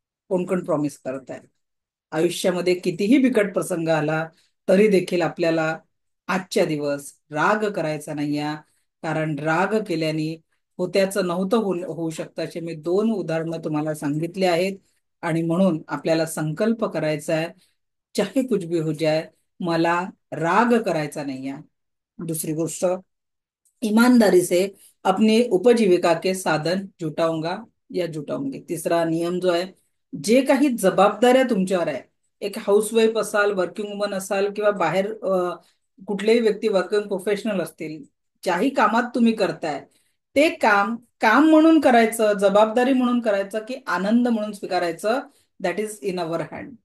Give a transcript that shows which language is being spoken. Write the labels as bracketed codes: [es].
[mr] कोण कोण प्रॉमिस करत आहे? आयुष्यामध्ये कितीही बिकट प्रसंग आला तरी देखील आपल्याला आजच्या दिवस राग करायचा नाहीये. कारण राग केल्याने होत्याचं नव्हतं होऊ शकतं, असे मी 2 उदाहरणं तुम्हाला सांगितले आहेत. आणि म्हणून आपल्याला संकल्प करायचा आहे, [hi] चाहे कुछ भी हो जाए, [mr] मला राग करायचा नाहीये. [hi] दूसरी गोष्ट, ईमानदारी से अपने उपजीविका के साधन जुटाऊंगा या जुटाऊंगी. [mr] तिसरा नियम जो आहे, जे काही जबाबदाऱ्या तुमच्यावर आहे, एक हाऊसवाईफ असाल, वर्किंग वुमन असाल, किंवा बाहेर कुठलेही व्यक्ती वर्किंग प्रोफेशनल असतील, ज्याही कामात तुम्ही करताय ते काम काम म्हणून करायचं, जबाबदारी म्हणून करायचं, की आनंद म्हणून स्वीकारायचं, [en] That is in our hand.